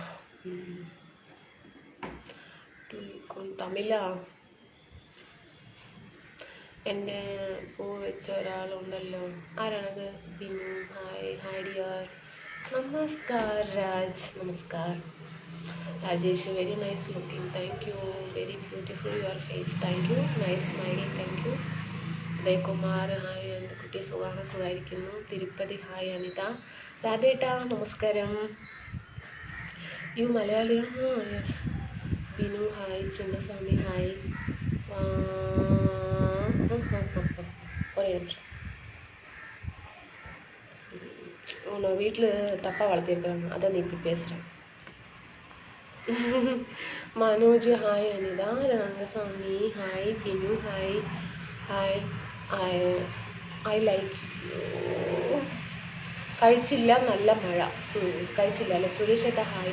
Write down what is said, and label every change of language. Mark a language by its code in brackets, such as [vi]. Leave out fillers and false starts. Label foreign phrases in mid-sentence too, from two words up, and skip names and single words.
[ml] തമിഴാ? എൻ്റെ പൂ വെച്ച ഒരാളുണ്ടല്ലോ. ആരാണത്? ബിനു [en] hi dear. [ml] നമസ്കാർ രാജ്. നമസ്കാർ രാജേഷ്. [en] Very nice looking. Thank you. Very beautiful your face. Thank you. Nice smiling. Thank you. [ml] ഉദയകുമാർ ഹായ്. എൻ്റെ കുട്ടി സുഖമായിരിക്കുന്നു. തിരുപ്പതി ഹായ്. അനിത. രാധേട്ടാ നമസ്കാരം. യു മലയാളിയാ? യെസ്. ബിനു ഹായ്, ചിന്നസ്വാമി ഹായ്. [ta] ஒரே நிமிஷம். உன்னை வீட்டில் தப்பாக வளர்த்திருக்கிறாங்க, அதான் நீ இப்படி பேசுகிறேன். [ml] മനോജ് ഹായ്, അനിത രംഗസ്വാമി ഹായ്, ബിനു ഹായ്. [en] Hi, I like. [ml] കഴിച്ചില്ല, നല്ല മഴ. കഴിച്ചില്ല അല്ലേ? സുരേഷ് ഏട്ടാ ഹായ്.